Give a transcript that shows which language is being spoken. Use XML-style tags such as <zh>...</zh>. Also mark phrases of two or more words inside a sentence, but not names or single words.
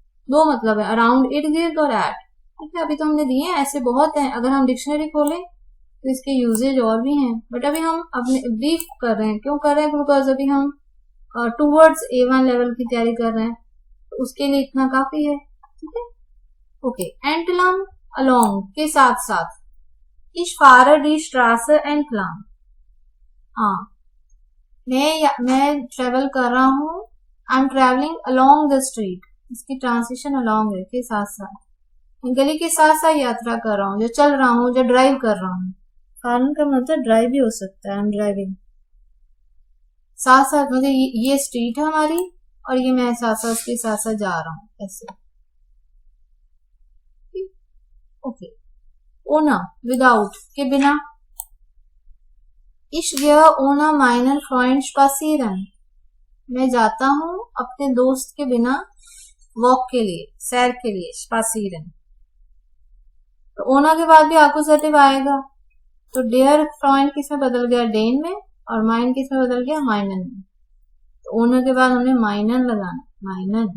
<hi>दो मतलब है, अराउंड, इर्द गिर्द और एट। ठीक है, अभी तो हमने दिए हैं, ऐसे बहुत हैं, अगर हम डिक्शनरी खोलें तो इसके यूजेज और भी हैं, बट अभी हम अपने ब्रीफ कर रहे हैं। क्यों कर रहे हैं? बिकॉज अभी हम</hi> <en>towards A1 level</en> <hi>की तैयारी कर रहे हैं, तो उसके लिए इतना काफी है। ठीक है, ओके। एंटलम, अलोंग के साथ साथ,</hi> <de>Ich fahre die Straße entlang।</de> <hi>हाँ, मैं ट्रेवल कर रहा हूँ,</hi> <en>I am travelling along the street,</en> <hi>इसकी ट्रांसलेशन अलोंग है, के साथ साथ, गली के साथ साथ यात्रा कर रहा हूँ, जो चल रहा हूँ, जो ड्राइव कर रहा हूँ। फारन का मतलब ड्राइव भी हो सकता है,</hi> <en>I am driving.</en> <hi>साथ साथ मतलब ये स्ट्रीट है हमारी, और ये मैं साथ साथ के साथ साथ जा रहा हूँ, ऐसे। ओके। ओना, विदाउट, के बिना।</hi> <de>Ich gehe ohne meinen Freund spazieren।</de> <hi>मैं जाता हूँ अपने दोस्त के बिना वॉक के लिए, सैर के लिए, spazieren। तो ओना के बाद भी एक्यूजेटिव आएगा, तो</hi> <de>der Freund</de> <hi>किसमें बदल गया? डेन में, और माइन किसमें बदल गया? माइनन में। तो ओना के बाद हमने माइनन लगाना, माइनन।</hi>